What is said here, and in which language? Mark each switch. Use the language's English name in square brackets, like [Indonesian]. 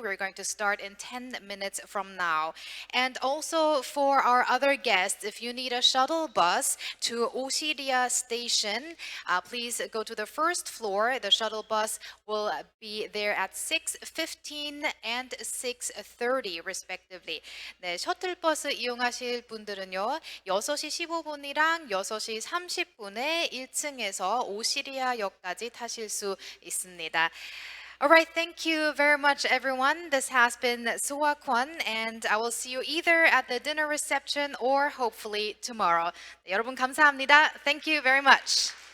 [English] We're going to start in 10 minutes from now. And also for our other guests, if you need a shuttle bus to Osiria Station, please go to the first floor. The shuttle bus will be there at 6:15 and 6:30 respectively. [Korean] 네, 셔틀버스 이용하실 분들은요. 6시 15분이랑 6시 30분에 1층에서 오시리아역까지 타실 수 있습니다. [English] All right, thank you very much, everyone. This has been Soa Kwon, and I will see you either at the dinner reception or hopefully tomorrow. [Korean] 네, 여러분 감사합니다. [English] Thank you very much.